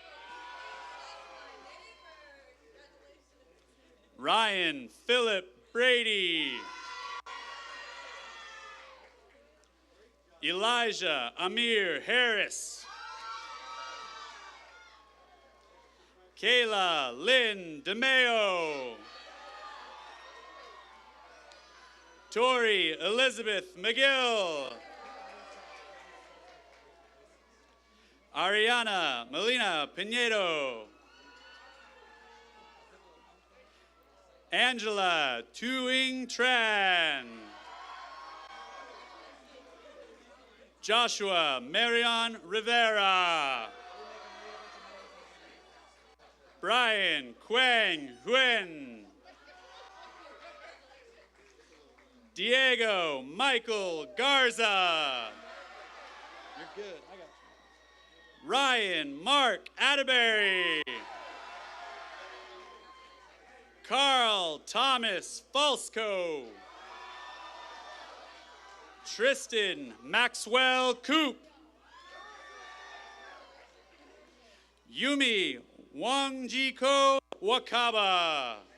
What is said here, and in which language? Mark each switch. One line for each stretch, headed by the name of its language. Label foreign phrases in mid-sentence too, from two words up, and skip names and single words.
English: Ryan Philip Brady. Elijah Amir Harris. Kayla Lynn DeMeo. Tori Elizabeth McGill. Ariana Melina Pinedo. Angela Tuing Tran. Joshua Marion Rivera. Brian Quang Nguyen. Diego Michael Garza. You're good. I got you. Ryan Mark Atterbury. Carl Thomas Falsco. Tristan Maxwell Coop. Yumi Wangjiko Wakaba.